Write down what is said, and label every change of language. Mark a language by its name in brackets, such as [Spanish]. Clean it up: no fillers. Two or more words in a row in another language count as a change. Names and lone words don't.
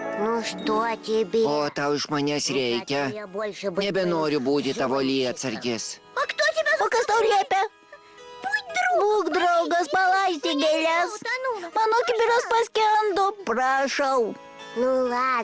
[Russian] Ну что тебе? [Lithuanian] Ko tau iš manęs reikia? [Russian] Я больше быть [Lithuanian] Nebenoriu [Russian] твоим [Lithuanian] būti tavo [Russian] животным. [Lithuanian] lietsargis. O kas tau liepia? Būk draugas, palaistyk gėlės. Mano kibiras paskendo, prašau. [Russian] Ну ладно.